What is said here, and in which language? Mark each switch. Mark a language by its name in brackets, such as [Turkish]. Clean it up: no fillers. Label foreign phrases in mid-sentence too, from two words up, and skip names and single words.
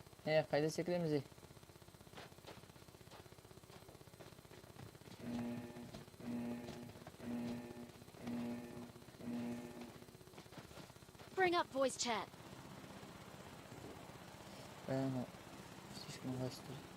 [Kazakh] Қайда секіреміз ей? [English] Bring up voice chat. [Kazakh] Баяны слишком ыңғайсыз.